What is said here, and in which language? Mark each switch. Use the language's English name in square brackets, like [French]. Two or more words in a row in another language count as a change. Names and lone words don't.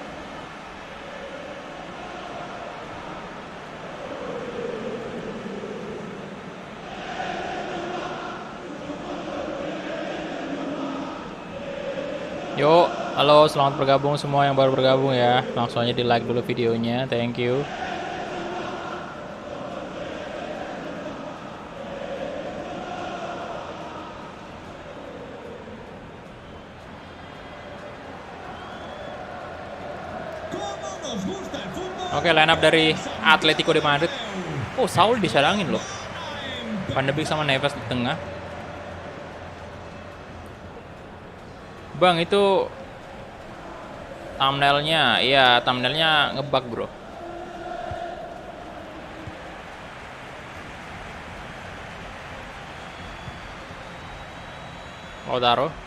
[Indonesian] Yuk, halo, selamat bergabung semua yang baru bergabung ya. Langsung aja di like dulu videonya, [English] thank you. [Indonesian] Oke, [English] line up [Indonesian] dari Atletico de Madrid. Oh, Saul diserangin loh. Van de Beek sama Neves di tengah. Bang, itu thumbnailnya, iya thumbnailnya ngebug bro. Mau taruh.